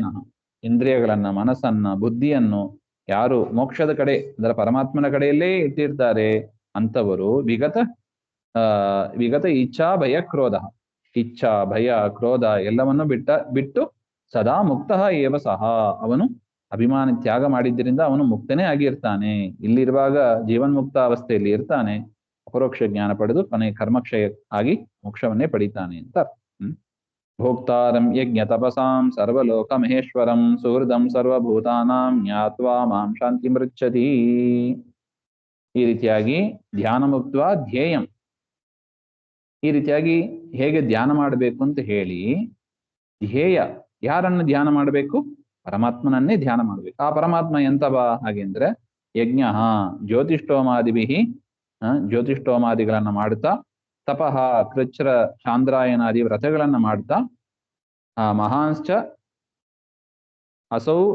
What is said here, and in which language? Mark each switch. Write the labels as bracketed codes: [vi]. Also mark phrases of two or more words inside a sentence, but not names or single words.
[kn] ಇಂದ್ರಿಯಗಳನ್ನ, ಮನಸ್ಸನ್ನ, ಬುದ್ಧಿಯನ್ನು ಯಾರು ಮೋಕ್ಷದ ಕಡೆ ಅದರ ಪರಮಾತ್ಮನ ಕಡೆಯಲ್ಲೇ ಇಟ್ಟಿರ್ತಾರೆ ಅಂತವರು [sa] विगत इच्छा भय क्रोध, इच्छा भय क्रोध [kn] ಎಲ್ಲವನ್ನು ಬಿಟ್ಟು [sa] सदा मुक्तः एव सह, [kn] ಅವನು ಅಭಿಮಾನ ತ್ಯಾಗ ಮಾಡಿದ್ದರಿಂದ ಅವನು ಮುಕ್ತನೇ ಆಗಿರ್ತಾನೆ. ಇಲ್ಲಿರುವಾಗ ಜೀವನ್ಮುಕ್ತ ಅವಸ್ಥೆಯಲ್ಲಿ ಇರ್ತಾನೆ, ಅಪರೋಕ್ಷ ಜ್ಞಾನ ಪಡೆದು ಕೊನೆ ಕರ್ಮಕ್ಷಯ ಆಗಿ ಮೋಕ್ಷವನ್ನೇ ಪಡಿತಾನೆ ಅಂತ. [sa] भोक्तारं यज्ञ तपसां सर्वलोक महेश्वरं सुहृदं सर्वभूतानां ज्ञात्वा मां शान्ति मृच्छति. [kn] ಈ ರೀತಿಯಾಗಿ [sa] ध्यान मुक्त ध्येयं, [kn] ಈ ರೀತಿಯಾಗಿ ಹೇಗೆ ಧ್ಯಾನ ಮಾಡಬೇಕು ಅಂತ ಹೇಳಿ, ಧ್ಯೇಯ ಯಾರನ್ನು ಧ್ಯಾನ ಮಾಡಬೇಕು? ಪರಮಾತ್ಮನನ್ನೇ ಧ್ಯಾನ ಮಾಡಬೇಕು. ಆ ಪರಮಾತ್ಮ ಎಂತವ ಹಾಗೆಂದ್ರೆ [sa] यज्ञ ज्योतिष्ठोमादिभि, [kn] ಜ್ಯೋತಿಷ್ಠೋಮಾದಿಗಳನ್ನ ಮಾಡುತ್ತಾ, [sa] तपः कृच्छ्र चान्द्रायनादि [kn] ವ್ರತಗಳನ್ನ ಮಾಡ್ತಾ, [sa] महांश्च असौ